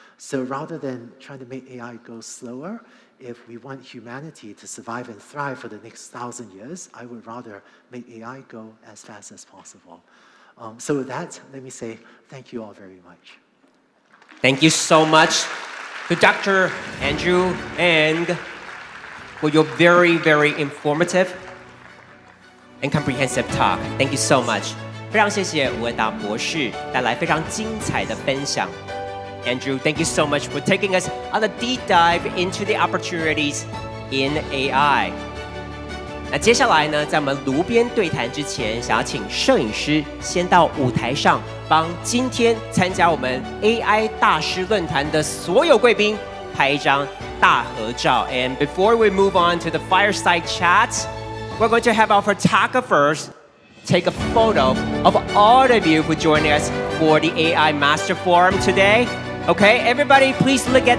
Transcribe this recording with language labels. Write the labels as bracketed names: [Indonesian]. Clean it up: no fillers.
[English] So rather than trying to make AI go slower, if we want humanity to survive and thrive for the next 1,000 years, I would rather make AI go as fast as possible. So with that, let me say thank you all very much. Thank you so much to Dr. Andrew Ng for your very, very informative and comprehensive talk. Thank you so much. [Chinese] 非常谢谢吴文达博士带来非常精彩的分享。 [English] Andrew, thank you so much for taking us on a deep dive into the opportunities in AI. [Chinese] 那接下来呢，在我们炉边对谈之前，想要请摄影师先到舞台上，帮今天参加我们 AI 大师论坛的所有贵宾拍一张大合照。 [English] And before we move on to the fireside chat, we're going to have our photographers take a photo of all of you who joined us for the AI Master Forum today. Okay, everybody, please look at our